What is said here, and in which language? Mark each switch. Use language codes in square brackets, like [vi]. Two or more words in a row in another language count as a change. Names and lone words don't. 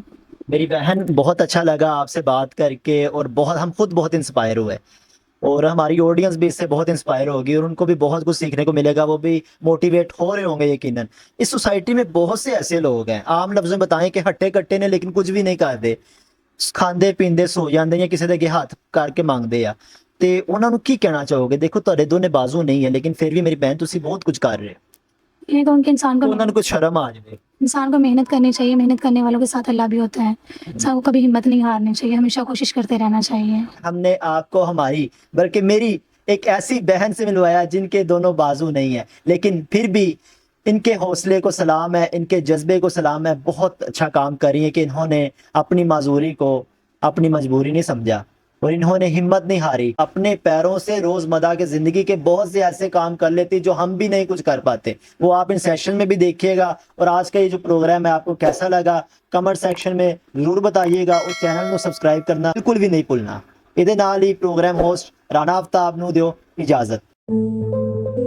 [ur] میری بہن، بہت اچھا لگا آپ سے بات کر کے، اور ہم خود بہت انسپائر ہوئے۔ اور ہماری آڈینس بھی اس سے بہت انسپائر ہوگی اور ان کو بھی بہت کچھ سیکھنے کو ملے گا, وہ بھی موٹیویٹ ہو رہے ہوں گے یقیناً. اس سوسائٹی میں بہت سے ایسے لوگ ہیں, عام لفظ میں بتائیں کہ ہٹے کٹے نے لیکن کچھ بھی نہیں کرتے, [pa] کھاندے پیندے سو جاندے یا کسی دے ہاتھ کر کے مانگتے ਆ. ਤੇ ਉਹਨਾਂ ਨੂੰ ਕੀ ਕਹਿਣਾ ਚਾਹੋਗੇ? ਦੇਖੋ ਤੁਹਾਡੇ ਦੋਨੇ ਬਾਜ਼ੂ ਨਹੀਂ ਹੈ ਲੇਕਿਨ ਫਿਰ ਵੀ ਮੇਰੀ ਬਹਿਨ ਤੁਸੀਂ ਬਹੁਤ ਕੁਝ ਕਰ ਰਹੇ ਹੋ. [ur] یہ تو ان کے انسان کو [pa] ਉਹਨਾਂ ਨੂੰ ਕੁਝ ਸ਼ਰਮ ਆ ਜਾਵੇ. [ur] انسان کو محنت کرنی چاہیے, محنت کرنے والوں کے ساتھ اللہ بھی ہوتا ہے. انسان کو کبھی ہمت نہیں ہارنی چاہیے, ہمیشہ کوشش کرتے رہنا چاہیے. ہم نے آپ کو ہماری بلکہ میری ایک ایسی بہن سے ملوایا جن کے دونوں بازو نہیں ہیں, لیکن پھر بھی ان کے حوصلے کو سلام ہے, ان کے جذبے کو سلام ہے. بہت اچھا کام کری ہے کہ انہوں نے اپنی معذوری کو اپنی مجبوری نہیں سمجھا اور انہوں نے ہمت نہیں ہاری. اپنے پیروں سے روزمرہ کے زندگی کے بہت سے ایسے کام کر لیتی جو ہم بھی نہیں کچھ کر پاتے. وہ آپ ان سیشن میں بھی دیکھیے گا. اور آج کا یہ جو پروگرام ہے آپ کو کیسا لگا [en] comment section [ur] میں ضرور بتائیے گا, اور چینل کو سبسکرائب کرنا بالکل بھی نہیں بھولنا. [pa] ਇਹਦੇ ਨਾਲ ਹੀ [en] program host [pa] ਰਾਣਾ ਆਫਤਾਬ ਨੂੰ ਦਿਓ ਇਜਾਜ਼ਤ.